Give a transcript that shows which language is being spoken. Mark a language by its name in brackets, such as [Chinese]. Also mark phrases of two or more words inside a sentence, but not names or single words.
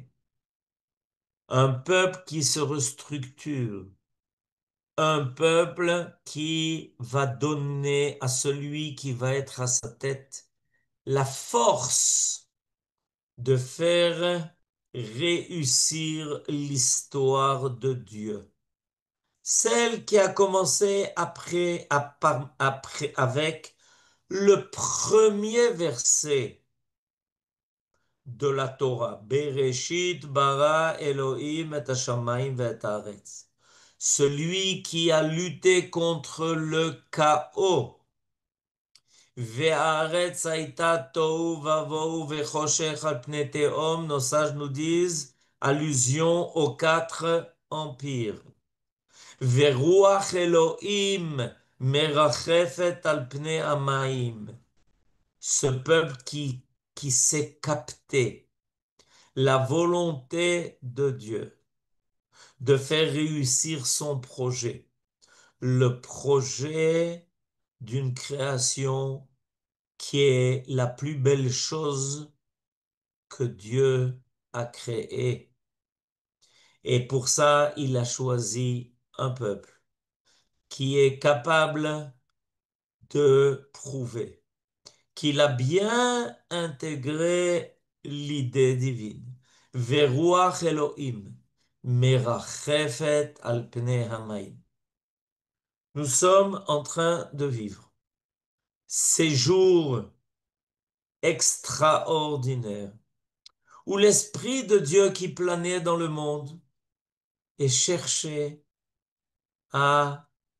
[French] Un peuple qui se restructure, un peuple qui va donner à celui qui va être à sa tête la force de faire réussir l'histoire de Dieu. Celle qui a commencé avec le premier verset de la Torah. [Hebrew] בראשית ברא אלהים את השמים ואת הארץ. [French] Celui qui a lutté contre le chaos. [Hebrew] והארץ היתה תהו ובהו וחשך על פני תהום. [French] Nos sages nous disent allusion aux 4 empires. [Hebrew] ורוח אלהים מרחפת על פני המים. [French] Ce peuple qui sait capter la volonté de Dieu de faire réussir son projet, le projet d'une création qui est la plus belle chose que Dieu a créée. Et pour ça, il a choisi un peuple qui est capable de prouver qu'il a bien intégré l'idée divine. [Hebrew] ורוח אלהים מרחפת על פני המים. [French] Nous sommes en train de vivre ces jours extraordinaires où l'Esprit de Dieu qui planait dans le monde et cherchait à